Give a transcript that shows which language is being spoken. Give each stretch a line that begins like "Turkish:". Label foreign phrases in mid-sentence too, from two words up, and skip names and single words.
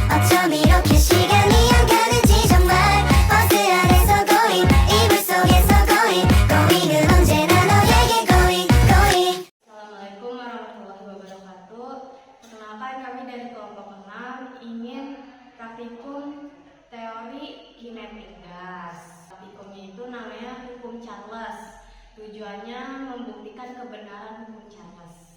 Korean: 어쩜 이렇게 시간이 안 가는지 정말 버스 안에서 고인 이불 속에서 고인은 언제나 너에게 고인.
Arabic: السلام عليكم ورحمة الله وبركاته.
Indonesian: Perkenalkan, kami dari kelompok 6 ingin praktikum teori kinetik gas. Praktikumnya itu namanya hukum Charles. Tujuannya membuktikan kebenaran hukum Charles.